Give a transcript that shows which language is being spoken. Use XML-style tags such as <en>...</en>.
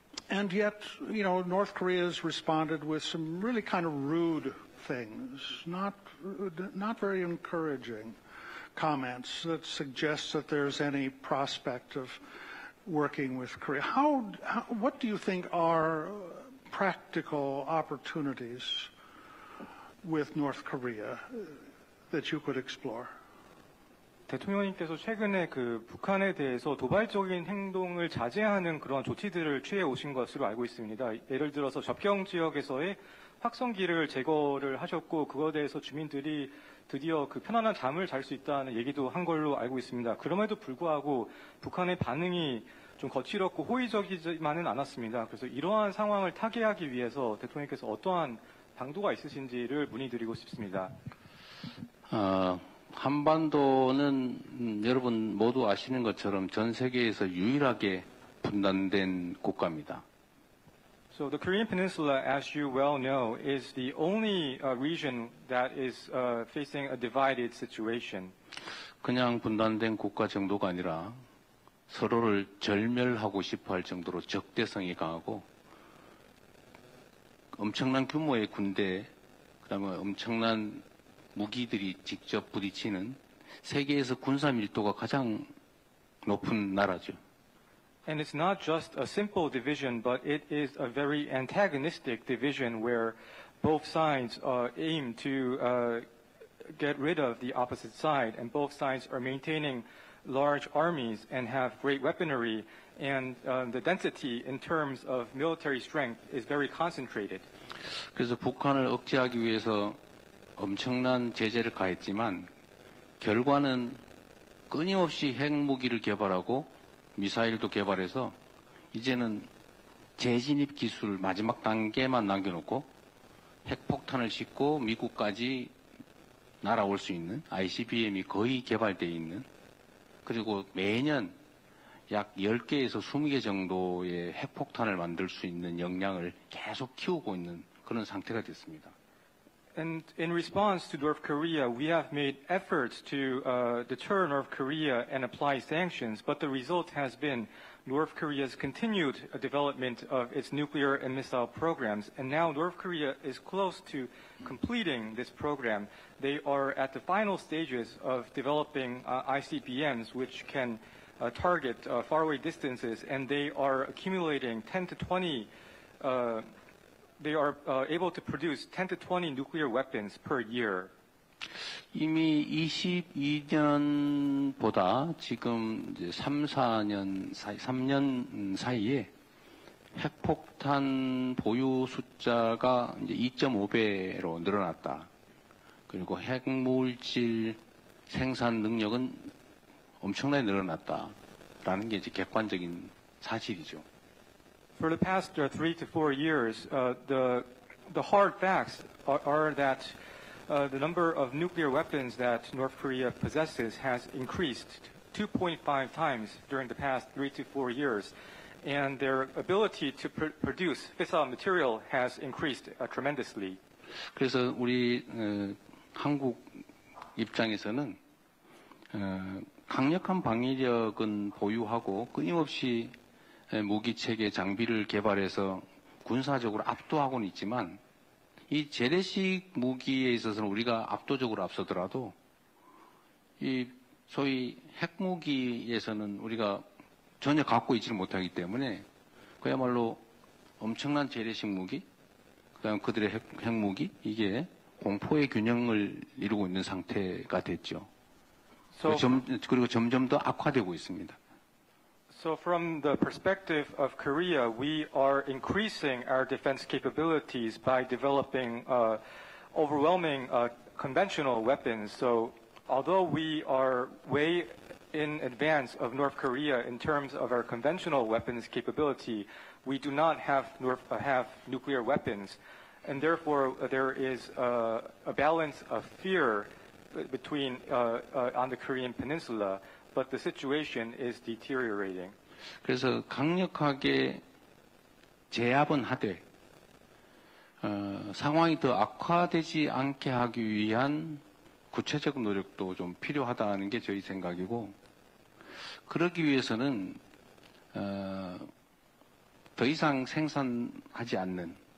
<en>And yet, North Korea has responded with some really kind of rude things, not very encouraging comments that suggest that there's any prospect of working with Korea. What do you think are practical opportunities with North Korea that you could explore?</en> <ko>대통령님께서 최근에 북한에 대해서 도발적인 행동을 자제하는 그런 조치들을 취해 오신 것으로 알고 있습니다. 예를 들어서 접경 지역에서의 확성기를 제거를 하셨고 그거에 대해서 주민들이 드디어 편안한 잠을 잘 수 있다는 얘기도 한 걸로 알고 있습니다. 그럼에도 불구하고 북한의 반응이 좀 거칠었고 호의적이지만은 않았습니다. 그래서 이러한 상황을 타개하기 위해서 대통령께서 어떠한 방도가 있으신지를 문의드리고 싶습니다. 한반도는 여러분 모두 아시는 것처럼 전 세계에서 유일하게 분단된 국가입니다.</ko> <en>So the Korean Peninsula, as you well know, is the only region that is facing a divided situation.</en> <ko>그냥 분단된 국가 정도가 아니라 서로를 절멸하고 싶어 할 정도로 적대성이 강하고 엄청난 규모의 군대, 그다음에 엄청난 무기들이 직접 부딪히는 세계에서 군사 밀도가 가장 높은 나라죠.</ko> <en>And it's not just a simple division, but it is a very antagonistic division where both sides aim to get rid of the opposite side, and both sides are maintaining large armies and have great weaponry, and the density in terms of military strength is very concentrated.</en> <ko>그래서 북한을 억제하기 위해서 엄청난 제재를 가했지만 결과는 끊임없이 핵무기를 개발하고 미사일도 개발해서 이제는 재진입 기술 마지막 단계만 남겨놓고 핵폭탄을 싣고 미국까지 날아올 수 있는 ICBM이 거의 개발되어 있는, 그리고 매년 약 10개에서 20개 정도의 핵폭탄을 만들 수 있는 역량을 계속 키우고 있는 그런 상태가 됐습니다.</ko> <en>And in response to North Korea, we have made efforts to deter North Korea and apply sanctions, but the result has been North Korea's continued development of its nuclear and missile programs. And now North Korea is close to completing this program. They are at the final stages of developing ICBMs, which can target faraway distances, and they are accumulating 10 to 20 they are able to produce 10 to 20 nuclear weapons per year.</en> <ko>이미 22년보다 지금 이제 3년 사이에 핵폭탄 보유 숫자가 이제 2.5배로 늘어났다. 그리고 핵물질 생산 능력은 엄청나게 늘어났다라는 게 이제 객관적인 사실이죠.</ko> <en>For the past 3 to 4 years, the hard facts are that the number of nuclear weapons that North Korea possesses has increased 2.5 times during the past 3 to 4 years, and their ability to produce fissile material has increased tremendously.</en> <ko>그래서 우리 한국 입장에서는 강력한 방위력은 보유하고 끊임없이 무기 체계 장비를 개발해서 군사적으로 압도하고는 있지만 이 재래식 무기에 있어서는 우리가 압도적으로 앞서더라도 이 소위 핵무기에서는 우리가 전혀 갖고 있지를 못하기 때문에 그야말로 엄청난 재래식 무기, 그다음 그들의 핵무기, 이게 공포의 균형을 이루고 있는 상태가 됐죠. 그리고 점점 더 악화되고 있습니다.</ko> <en>So from the perspective of Korea, we are increasing our defense capabilities by developing overwhelming conventional weapons. So although we are way in advance of North Korea in terms of our conventional weapons capability, we do not have nuclear weapons. And therefore, there is a balance of fear between on the Korean peninsula. But the situation is deteriorating.</en> <ko>그래서 강력하게 제압은 하되 상황이 더 악화되지 않게 하기 위한 구체적 노력도 좀 필요하다는 게 저희 생각이고, 그러기 위해서는 더 이상 생산하지 않는,</ko>